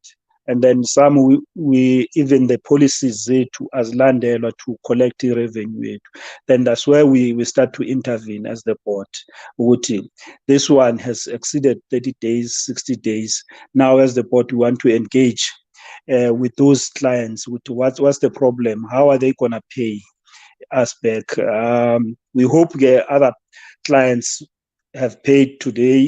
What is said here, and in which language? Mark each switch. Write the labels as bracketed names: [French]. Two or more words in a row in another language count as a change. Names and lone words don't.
[English] And then some we even the policies zethu azilandelwa to collect revenue yethu. Then that's where we start to intervene as the board. This one has exceeded 30 days, 60 days. Now as the board, we want to engage with those clients. What's the problem? How are they going to pay us back? We hope other clients have paid today.